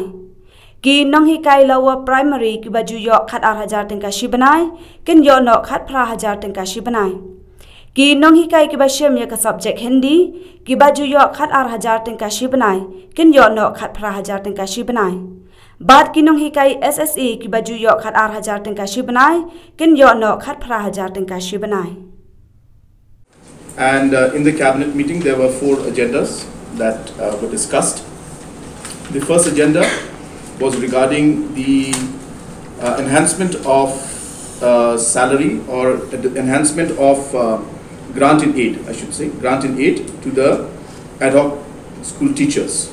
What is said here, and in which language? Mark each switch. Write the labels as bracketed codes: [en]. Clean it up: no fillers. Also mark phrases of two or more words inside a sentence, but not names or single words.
[kha] Ki Nonghikai [en] lower primary [kha] ki baju yo khat 8,000 tingka shibanai, ken yo no khat 1,000 tingka shibanai. Ki Nonghikai ki bashim ya ka subject Hindi ki baju yo khat 8,000 tingka shibanai ken yo no khat 1,000 tingka shibanai bat ki Nonghikai SSE ki baju yo khat 8,000 tingka shibanai ken yo no khat 1,000 tingka shibanai. [en] And in the cabinet meeting there were 4 agendas that were discussed. The first agenda was regarding the enhancement of salary or enhancement of grant in aid, I should say, grant in aid to the ad hoc school teachers.